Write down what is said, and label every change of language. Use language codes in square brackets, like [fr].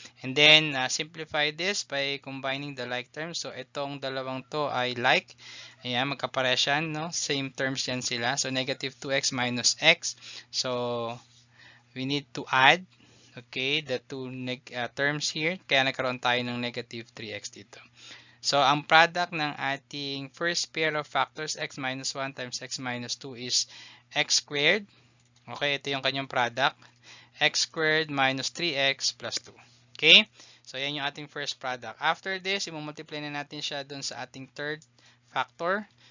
[en] And then, simplify this by combining the like terms. [tl] So, itong dalawang to ay like. Ayan, magkapareha yan, no? Same terms yan sila. So, negative 2x minus x. [en] So, we need to add, okay, the two terms here. [tl] Kaya nagkaroon tayo ng negative 3x dito. [en] So, ang product ng ating first pair of factors, x minus 1 times x minus 2 is x squared. Okay, [tl] ito yung kanyang product. [en] X squared minus 3x plus 2. Okay? [tl] So, yan yung ating first product. After this, i-multiply na natin siya dun sa ating third factor.